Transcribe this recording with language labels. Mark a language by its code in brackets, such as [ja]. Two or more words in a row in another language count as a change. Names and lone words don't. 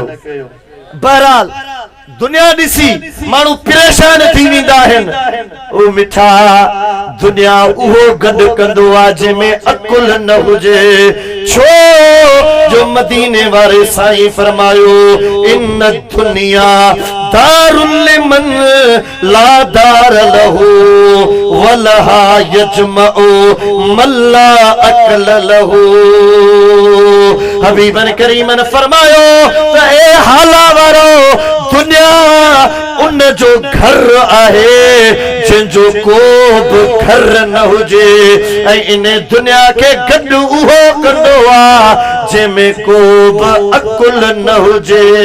[sd] बहरहाल दुनिया ॾिसी माण्हू परेशान थी वेंदा आहिनि। ओ मिठा दुनिया उहो गॾु कंदो आहे जंहिंमें अकुल न हुजे। छो जो मदीने वारे साईं फरमायो इन दुनिया [ar] دار لمن لا دار له ولها يجمع من لا عقل له. [sd] हबीबन करीमन फरमायो त ए हाला वारो दुनिया उन जो घर आहे जंहिंजो को बि घर न हुजे, ऐं इन दुनिया खे गॾु उहो कंदो आहे जंहिंमें को बि अकुल न हुजे।